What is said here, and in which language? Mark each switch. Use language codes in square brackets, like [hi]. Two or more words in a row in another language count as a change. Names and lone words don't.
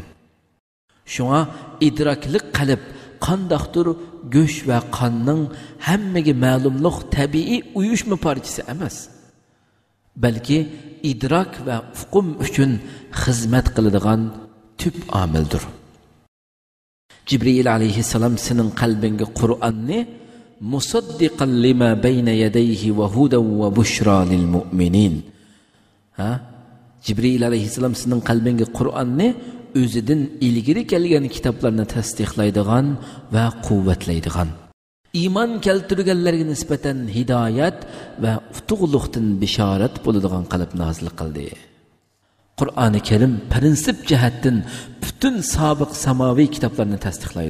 [uz] Shunga idrokli qalb qandoqdir go'sht va qonning hammaga ma'lumliq tabiiy uyushma parchasi emas, balki idrok va hukm uchun xizmat qiladigan tüp amildir. Jibril alayhissalom sening qalbingga Qur'onni [ar] مصدقا لما بين يديه وهدى وبشرى للمؤمنين. [uz] Jibril alayhissalom sening qalbingga Qur'onni o'zidan ilgari kelgan kitoblarni tasdiqlaydigan va quvvatlaydigan, iymon keltirganlarga nisbatan hidoyat va utuqliqdan bishorat bo'ladigan qilib nozil qildi. Qur'oni Karim prinsip jihatdan butun sobiq samoviy kitoblarni tasdiqlaydi.